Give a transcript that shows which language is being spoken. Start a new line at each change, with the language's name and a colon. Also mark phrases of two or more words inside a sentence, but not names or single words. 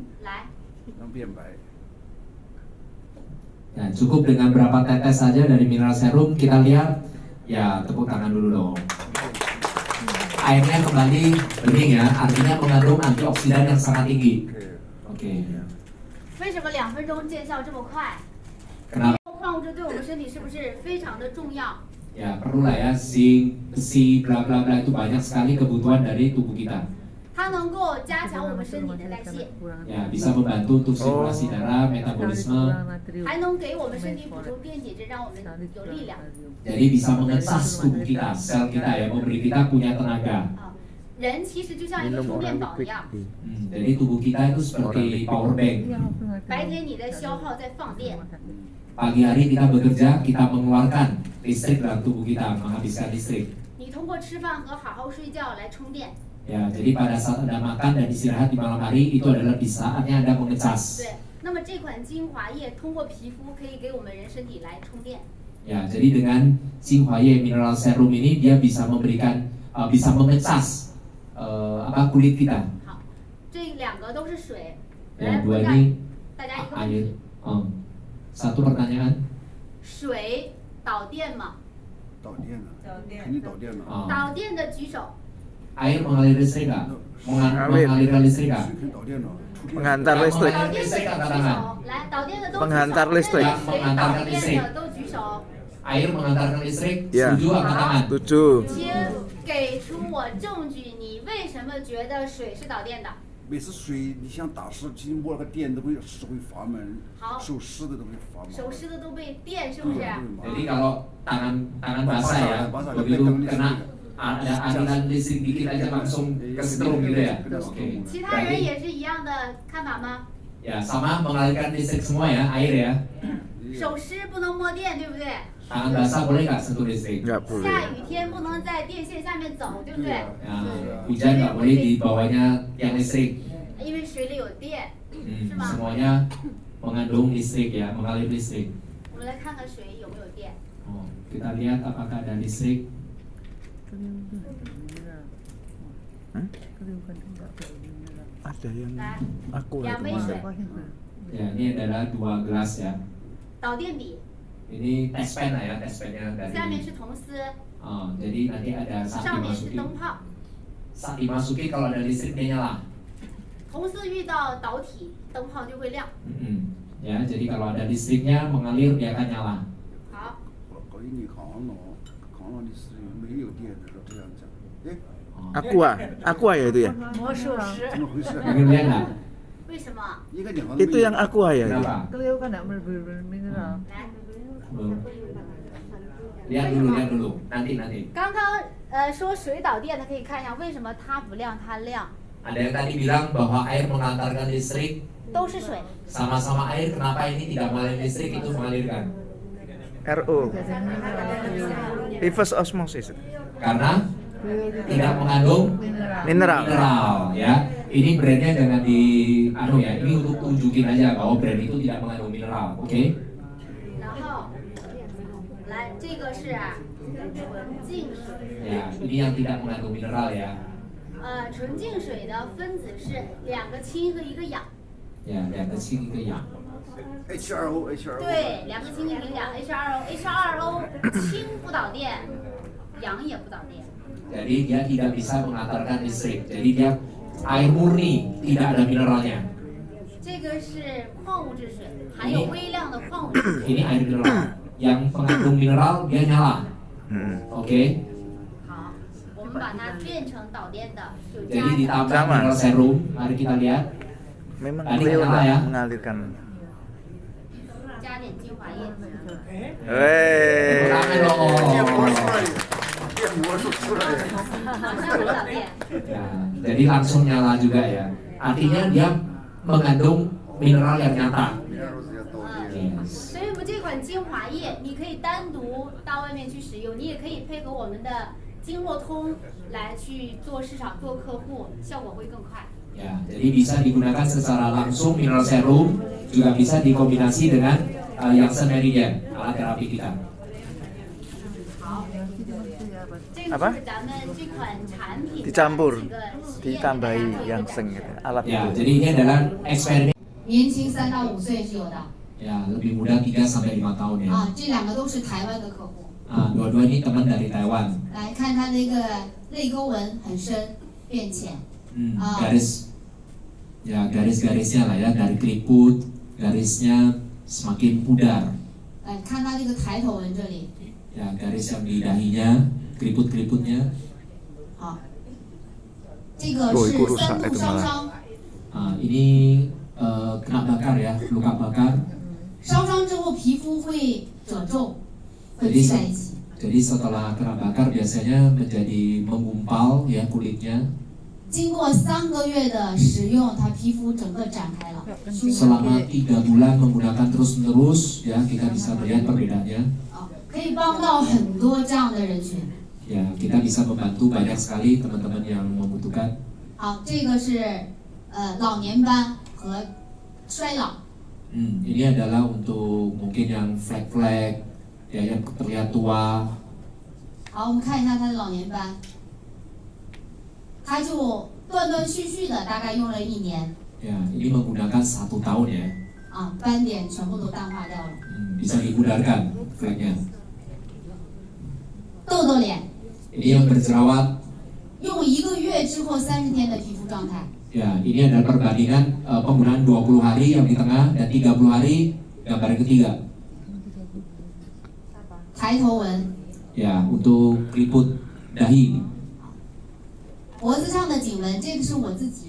Chinese: 来，然后变白。
Indonesian: Ya, cukup dengan berapa tetes saja dari mineral serum kita lihat. Ya, tepuk tangan dulu dong. Airnya kembali bening ya, artinya mengandung antioksidan yang sangat tinggi. Oke.
Chinese: 为什么2分钟见效这么快？
Indonesian: Kenapa?
Chinese: 矿物质对我们身体是不是非常的重要？
Indonesian: Ya, perlu lah ya, zinc, besi, bla bla bla itu banyak sekali kebutuhan dari tubuh kita.
Chinese: 它能够加强我们身体的代谢，
Indonesian: Ya, bisa membantu untuk sirkulasi darah, metabolisme.
Chinese: 还能给我们身体补充电解质，让我们有力量。
Indonesian: Jadi bisa mengecas tubuh kita, sel kita ya, memberi kita punya tenaga.
Chinese: 啊，人其实就像一个充电宝一样，
Indonesian: Jadi tubuh kita itu seperti
English: power bank.
Chinese: 白天你的消耗在放电，
Indonesian: Pagi hari kita bekerja, kita mengeluarkan listrik dalam tubuh kita, menghabiskan listrik.
Chinese: 你通过吃饭和好好睡觉来充电。
Indonesian: Ya, jadi pada saat Anda makan dan istirahat di malam hari itu adalah di saatnya Anda mengecas.
Chinese: 对，那么这款精华液通过皮肤可以给我们人身体来充电。
Indonesian: Ya, jadi dengan Jinhua-Ye mineral serum ini dia bisa memberikan, bisa mengecas kulit kita.
Chinese: 好，这2个都是水。
Indonesian: Ya,
Chinese: 来，
Indonesian: dua
Chinese: 问
Indonesian: ini
Chinese: 大家一个问
Indonesian: air.
Chinese: 题：
Indonesian: Satu pertanyaan.
Chinese: 水导电吗？导电了，肯定导电了。导电的举手。
Indonesian: Air mengalir listrik nggak? Mengalirkan listrik nggak?
Chinese: 水肯定导电了，触电。
Indonesian: Menghantar listrik.
Chinese: 导电的举手，来，导电的都举手。
Indonesian: Menghantar listrik.
Chinese: 水导电的都举手，
Indonesian: Air mengantarkan listrik. Ya. Setuju angkat tangan. Setuju.
Chinese: 请给出我证据，你为什么觉得水是导电的？每次水你想打湿，经过那个电都会湿会发闷，好手湿的都会发麻。手湿的都被电，是不是？
Indonesian: Jadi kalau tangan basah ya, begitu kena ada aliran listrik dikit aja langsung kesetrum gitu ya. Oke.
Chinese: 其他人
Indonesian: Berarti
Chinese: 也是一样的看法吗？
Indonesian: ya sama mengalirkan listrik semua ya, air ya.
Chinese: 手湿不能摸电，对不对？
Indonesian: Tangan basah boleh nggak sentuh listrik? Nggak boleh.
Chinese: 下雨天不能在电线下面走，对不对？
Indonesian: Ya, hujan nggak boleh di bawahnya tiang listrik.
Chinese: 因为水里有电，是吗？
Indonesian: Semuanya mengandung listrik ya, mengalir listrik.
Chinese: 我们来看看水有没有电。
Indonesian: Kita lihat apakah ada listrik. Ada yang
Chinese: 来，
Indonesian: aqua
Chinese: 两
Indonesian: itu
Chinese: 杯
Indonesian: mana?
Chinese: 水，
Indonesian: Ya, ini adalah 2 gelas ya.
Chinese: 导电笔，
Indonesian: Ini
English: test pen
Indonesian: lah ya, test pennya
Chinese: 下面
Indonesian: dari.
Chinese: 是铜丝，
Indonesian: Jadi nanti ada saat
Chinese: 上面是
Indonesian: dimasuki.
Chinese: 灯泡。
Indonesian: Saat dimasuki kalau ada listrik dia nyala.
Chinese: 铜丝遇到导体，灯泡就会亮。
Indonesian: Ya, jadi kalau ada listriknya mengalir dia akan nyala.
Chinese: 好，搞一你扛了你是没有电的时候这样讲，哎，
Indonesian: Aqua ya itu ya?
Chinese: 魔术师，怎么回事？
Indonesian: Ingin lihat nggak?
Chinese: 为什么？一个两个
Indonesian: Itu yang aqua ya? itu? Kenapa? kelihatan kan mineral.
Chinese: 来，
Indonesian: Belum. Lihat dulu. Nanti.
Chinese: 刚刚说水导电，它可以看一下为什么它不亮，它亮，
Indonesian: Ada yang tadi bilang bahwa air mengantarkan listrik,
Chinese: 都是水。
Indonesian: sama-sama air. Kenapa ini tidak mengalir listrik, itu mengalirkan?
English: RO. Reverse osmosis.
Indonesian: Karena tidak mengandung Mineral. mineral ya. Ini brandnya jangan ini untuk tunjukin aja bahwa brand itu tidak mengandung mineral, oke?
Chinese: 然后，来，这个是纯净水。
Indonesian: Ya, ini yang tidak mengandung mineral ya.
Chinese: 纯净水的分子是2个氢和1个氧。 Ya, 2个氢1个氧。 H2O 对，2个氢和1个氧 ，H2O 氢不导电，氧也不导电。
Indonesian: Jadi dia tidak bisa mengantarkan listrik. Jadi dia air murni, tidak ada mineralnya.
Chinese: 这个是矿物质水，含有微量的矿物质水。
Indonesian: Ini air mineral. Yang mengandung mineral dia nyala. Oke.
Chinese: 好，我们把它变成导电的，就加
Indonesian: Jadi
Chinese: 上
Indonesian: ditambah mineral serum. Mari kita lihat. Memang Tadi beliau nyala ya? mengalirkan.
Chinese: 加点精华液。 Wey. 电魔出来，电魔术出来。马上就导电。
Indonesian: Ya, jadi langsung nyala juga ya. Artinya dia mengandung mineral yang nyata.
Chinese: 明儿是要导电。
English: Yes.
Chinese: 所以我们这款精华液，你可以单独到外面去使用，你也可以配合我们的经络通来去做市场、做客户，效果会更快。
Indonesian: Ya, jadi bisa digunakan secara langsung mineral serum, juga bisa dikombinasi dengan yang Meridian, alat terapi kita.
Chinese: 好，这个
Indonesian: Apa?
Chinese: 就是咱们这款产品的
Indonesian: Dicampur,
Chinese: 这个实验给大家做
Indonesian: ditambahi
Chinese: 一个
Indonesian: yang
Chinese: 讲
Indonesian: seng gitu. Alat Ya, itu. jadi ini adalah eksperimen.
Chinese: 年轻3到5岁是有的
Indonesian: Ya, lebih muda 3 sampai 5 tahun ya.
Chinese: 啊，这2个都是台湾的客户。
Indonesian: Dua-dua ini teman dari Taiwan.
Chinese: 来看他那个泪沟纹很深变浅，
Indonesian: Garis-garisnya lah ya, dari keriput, garisnya semakin pudar.
Chinese: 看他那个抬头纹这里，
Indonesian: Ya, garis yang di dahinya, keriput-keriputnya.
Chinese: 好，这个
Indonesian: Oh,
Chinese: 是
Indonesian: itu rusak
Chinese: 3度
Indonesian: itu
Chinese: 烧
Indonesian: malah.
Chinese: 伤，
Indonesian: Ini kena bakar ya, luka bakar.
Chinese: 烧伤之后皮肤会褶皱，会
Indonesian: Jadi,
Chinese: 聚在一起。
Indonesian: jadi setelah kena bakar biasanya menjadi menggumpal ya kulitnya.
Chinese: 经过3个月的使用，它皮肤整个展开了。
Indonesian: Selama 3 bulan menggunakan terus-menerus ya kita bisa melihat perbedaannya.
Chinese: 啊，可以帮到很多这样的人群。
Indonesian: Ya, kita bisa membantu banyak sekali teman-teman yang membutuhkan.
Chinese: 好，这个是老年斑和衰老。
Indonesian: Ini adalah untuk mungkin yang flek-flek, ya yang terlihat tua.
Chinese: 好，我们看一下他的老年斑，他就断断续续的，大概用了1年，
Indonesian: Ya, ini menggunakan 1 tahun ya.
Chinese: 啊，斑点全部都淡化掉了。
Indonesian: Bisa dipudarkan fleknya.
Chinese: 痘痘脸，
Indonesian: Ini yang berjerawat.
Chinese: 用1个月之后30天的皮肤状态。
Indonesian: Ya, ini adalah perbandingan penggunaan 20 hari yang di tengah dan 30 hari gambar yang ketiga.
Chinese: 抬头纹，
Indonesian: Ya, untuk keriput dahi.
Chinese: 脖子上的颈纹，这个是我自己。